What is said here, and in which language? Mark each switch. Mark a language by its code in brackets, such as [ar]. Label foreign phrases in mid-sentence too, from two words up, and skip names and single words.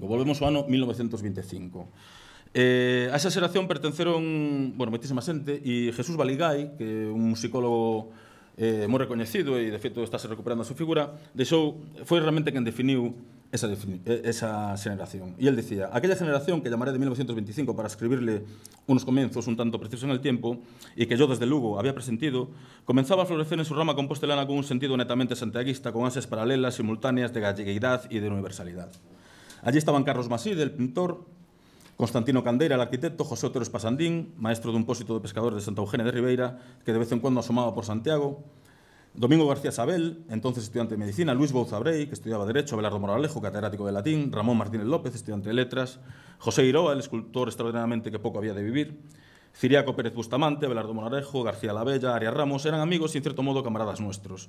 [gl] Volvemos ao ano 1925. A esa xeración pertenceron, bueno, moitísima xente, e Jesús Baligay, que é un musicólogo moi recoñecido e, de feito, está se recuperando a súa figura, foi realmente quen definiu esa generación. E el dicía, [es] aquella generación que llamaré de 1925 para escribirle unos comienzos un tanto precisos en el tiempo y que yo desde Lugo había presentido, comenzaba a florecer en su rama compostelana con un sentido netamente santiaguista, con ansias paralelas, simultáneas de galleguidad y de universalidad. Allí estaban Carlos Maside, el pintor, Constantino Candeira, el arquitecto, José Otero Espasandín, maestro de un pósito de pescadores de Santa Eugenia de Ribeira, que de vez en cuando asomaba por Santiago, Domingo García Sabel, entonces estudiante de Medicina, Luis Bouzabrei, que estudiaba Derecho, Abelardo Moralejo, catedrático de Latín, Ramón Martínez López, estudiante de Letras, José Iroa, el escultor extraordinariamente que poco había de vivir, Ciriaco Pérez Bustamante, Abelardo Monarejo, García Lavella, Arias Ramos eran amigos y en cierto modo camaradas nuestros.